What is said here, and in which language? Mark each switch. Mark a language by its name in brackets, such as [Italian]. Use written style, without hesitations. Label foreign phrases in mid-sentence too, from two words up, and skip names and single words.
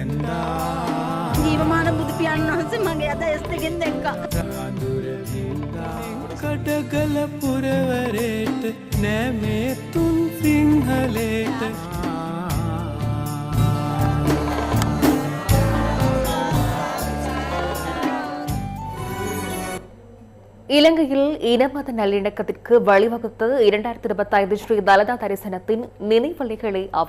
[Sinhala] ජීවමාන බුදු පියාණන් වහන්සේ මගේ අද ඇස් දෙකෙන් දැක්කා. කඩගල පුරවරේට නෑ මේ තුන් සිංහලේට. [Tamil] இலங்கையில் இனமத நல்லிணக்கத்திற்கு வழிவகுத்த 2025 ஸ்ரீ தலதா தரிசனத்தின் நினைவலைகளே அவை.